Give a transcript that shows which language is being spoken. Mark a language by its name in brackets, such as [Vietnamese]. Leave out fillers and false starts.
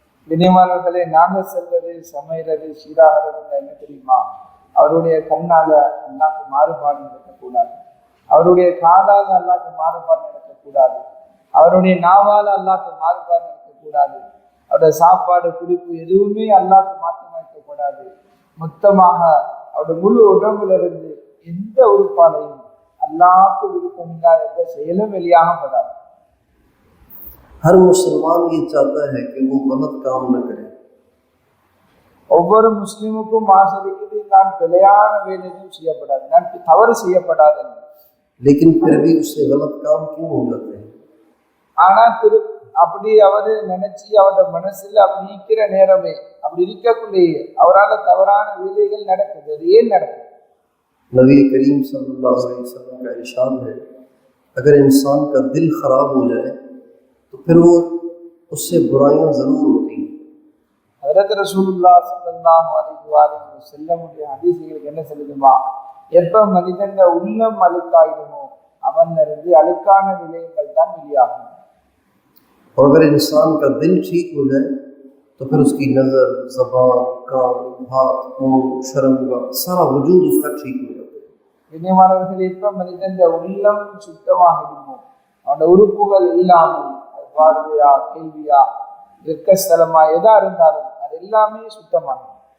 [Tamil] வினியமானவர்களே, நாங்க செல்வது சமைகிறது சீராகிறது என்ன தெரியுமா? அவருடைய கண்ணால அல்லாஹ்க்கு மாறுபாடு நடக்கக்கூடாது, அவருடைய காதால அல்லாஹ்க்கு மாறுபாடு நடக்கக்கூடாது, அவருடைய நாவால அல்லாஹ்க்கு மாறுபாடு நடக்கக்கூடாது, அவருடைய சாப்பாடு குடிப்பு எதுவுமே அல்லாஹ்க்கு மாற்றம் வைக்கப்படாது. மொத்தமாக அவருடைய முழு உடம்புல இருந்து எந்த உறுப்பாலையும் அல்லாஹ்க்கு விருப்பம் இல்லாத எந்த செயலும் வெளியாகப்படாது. [Hindi] हर मुसलमान ये चाहता है कि वो गलत काम न करे, [Tamil] ஒவ்வொரு முஸ்லிமுக்கும் ஆசை இருக்குது, நான் பிழையான வேலையும் செய்யப்படாது, நான் தவறு செய்யப்படாது. [Hindi] लेकिन फिर भी उससे गलत काम क्यों हो जाते हैं? [Tamil] ஆனா அப்படி அவரு நினைச்சு அவருடைய மனசுல அப்படி இருக்கிற நேரமே அப்படி இருக்கக்குள்ளேயே அவரால் தவறான வேலைகள் நடக்குது. அது ஏன் நடக்குது? [Hindi] नबी करीम सल्लल्लाहु अलैहि वसल्लम का इरशाद है, अगर इंसान का दिल खराब हो जाए तो फिर वो उससे बुराइयां जरूर होती हैं। [Tamil] ஹஜ்ரத் ரசூலுல்லாஹ் ஸல்லல்லாஹு அலைஹி வஸல்லம் உடைய ஹதீஸ்களுக்கு என்ன சொல்லுதுமா? எப்ப மனிதன் உள்ளம் அழுக்காயிடுமோ அவன் இருந்து அழுக்கான விடயங்கள் தான் வெளியாகும். [Hindi] और अगर इंसान का दिल ठीक हो जाए तो फिर उसकी नज़र, ज़बान, कान, हाथ, मुंह, शर्मगाह, सारा वजूद उसका ठीक हो जाता है। [Tamil] கண்ணியமானவர்கள், எப்ப மனிதன் உள்ளம் சுத்தமாகிடுமோ அவனுடைய உறுப்புகள் இல்லாமல் பார்வையா கேள்வியா வெக்கஸ்தலமா எதா இருந்தாலும் அது எல்லாமே சுத்தமாகும்.